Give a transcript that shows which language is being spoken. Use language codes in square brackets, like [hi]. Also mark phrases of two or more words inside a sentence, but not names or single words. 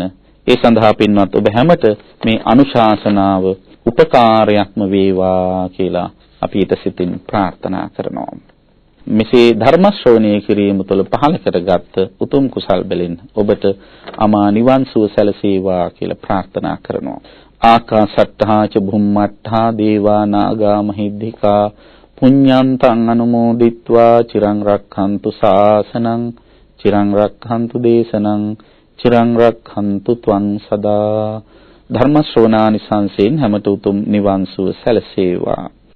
[si] ඒ සඳහා පින්වත් ඔබ හැමත මේ අනුශාසනාව උපකාරයක්ම වේවා කියලා අපි ඊට සිතින් ප්‍රාර්ථනා කරනවා. මෙසේ ධර්ම ශ්‍රවණය කිරීම තුළ පහළ කරගත් උතුම් කුසල් බැලින් ඔබට අමා නිවන් සුව සැලසේවා කියලා ප්‍රාර්ථනා කරනවා. [pi] ආකාසට්ඨා ච භුම්මට්ඨා දේවා නාග මහිද්దికා පුඤ්ඤන්තං අනුමෝදිත්වා චිරං රක්ඛන්තු ශාසනං චිරං රක්ඛන්තු දේශනං චිරං රක්ඛන්තු ත්වං සදා. [si] ධර්ම ශ්‍රවණානිසංසයෙන් හැමත උතුම් නිවන් සුව සැලසේවා.